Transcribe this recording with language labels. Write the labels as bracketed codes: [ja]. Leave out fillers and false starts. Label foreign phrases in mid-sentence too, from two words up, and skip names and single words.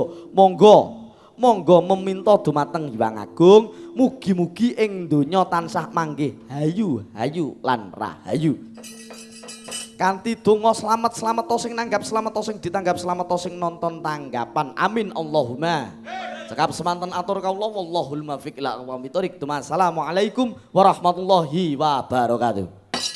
[jv] Monggo meminta dumateng Hyang Agung mugi-mugi ing donya tansah manggih hayu lan rahayu. Kanthi donga slamet sing nanggap slamet sing ditanggap slamet sing nonton tanggapan. [ar] آمين اللهم. [jv] Cekap semanten atur kawula [ar] والله الموفق إلى أقوم الطريق. السلام عليكم ورحمة الله وبركاته.